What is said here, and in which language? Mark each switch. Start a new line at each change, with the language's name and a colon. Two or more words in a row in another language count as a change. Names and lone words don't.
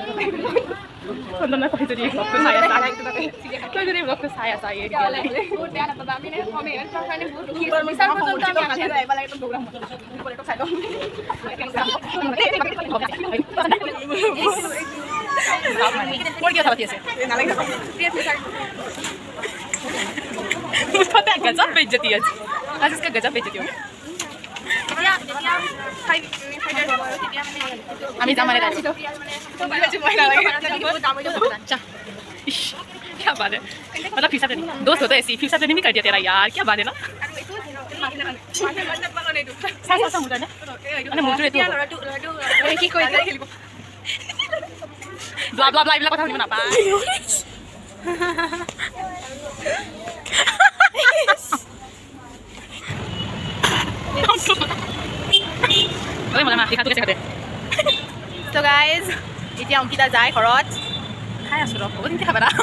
Assamese: চন্দনা তই যদি ব্লগটো চাই আছা বহুত বেয়া নাপাবা আমি মোৰ কি কথা পাতি আছে
Hindi: गजब बेइज्जती है आज इसका गजब बेइज्जती हो
Assamese: আমি যাম মানে
Hindi: क्या बात है मतलब फिर दोस्त होता है ऐसी फिर नहीं कर दिया तेरा यार क्या बात है ना
Assamese: ব্লা ব্লা ব্লা এইবিলাক কথা শুনিব নাপায়
English: So guys,
Assamese: এতিয়া অংকিতা যায় ঘৰত খাই আছোঁ ৰ বহুত খাবা না